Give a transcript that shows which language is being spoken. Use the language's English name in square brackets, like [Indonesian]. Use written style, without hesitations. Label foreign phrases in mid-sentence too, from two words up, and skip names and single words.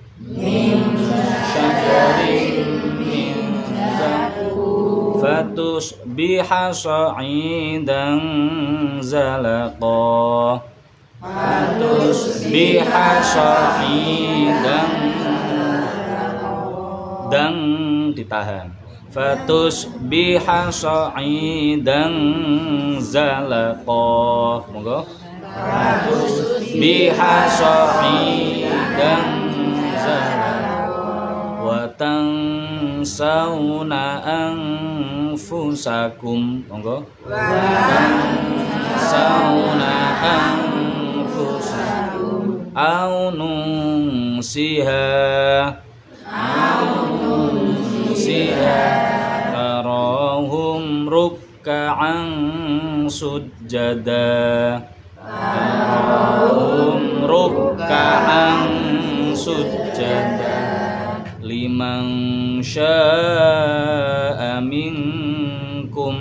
[Arabic] فتصبح صعيدا زلقا فتصبح صعيدا [Indonesian] dan ditahan [Arabic] فتصبح صعيدا زلقا. [Javanese] Monggo. [Arabic] فتصبح صعيدا زلقا وتنسون أنفسكم. [Javanese] Monggo. [Arabic] تنسون أنفسكم أو ننسها تراهم ركعا سجدا تراهم ركعا سجدا لمن شاء منكم.